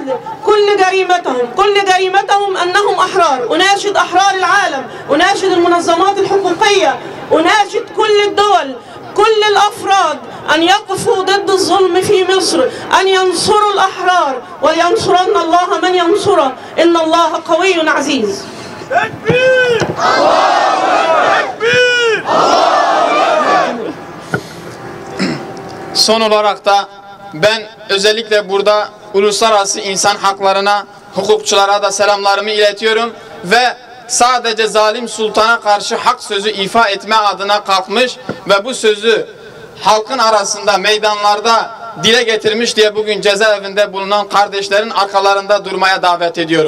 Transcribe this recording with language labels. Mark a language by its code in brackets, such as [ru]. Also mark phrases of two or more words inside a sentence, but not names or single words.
[ar] كل جريمتهم أنهم أحرار. أناشد أحرار العالم، أناشد المنظمات الحقوقية، أناشد كل الدول، كل الأفراد أن يقفوا ضد الظلم في مصر، أن ينصروا الأحرار، ولينصرن الله من ينصره، إن الله قوي عزيز. [tr] Tekbir! [ar] الله أكبر! [tr] Tekbir! [ar] الله أكبر! [tr] Son olarak da ben özellikle burada uluslararası insan haklarına, hukukçulara da selamlarımı iletiyorum ve sadece zalim sultana karşı hak sözü ifa etme adına kalkmış ve bu sözü halkın arasında, meydanlarda dile getirmiş diye bugün cezaevinde bulunan kardeşlerin arkalarında durmaya davet ediyorum.